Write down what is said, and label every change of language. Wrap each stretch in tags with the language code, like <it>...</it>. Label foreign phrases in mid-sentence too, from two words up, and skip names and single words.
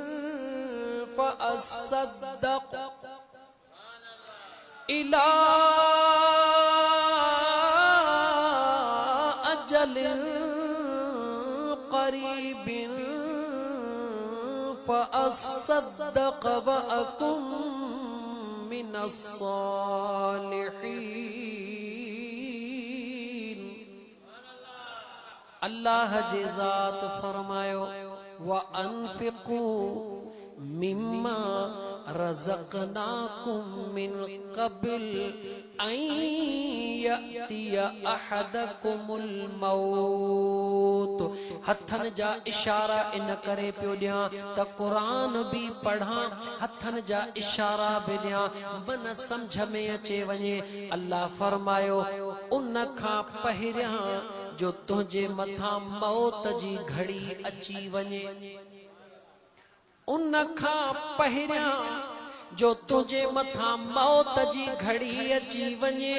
<ar>فأصدق إلى أجل قريب فأصدق وأكن من الصالحين.</ar> <sd>अल्लाह जी ज़ात फरमायो</sd> <ar>وأنفقوا مما رزقناكم من قبل أن يأتي أحدكم الموت.</ar> <sd>हथन जा इशारा इन करे पियो ॾियां त क़ुरान भी पढ़ां, हथन जा इशारा भी ॾियां मन समझ में अचे वञे। अल्लाह फरमायो उन खां पहिरियां जो तुंहिंजे मथां मौत जी घड़ी अची वञे, उन खां पहिरियां जो तुझे मथा मौत जी घड़ी अची वञे।</sd>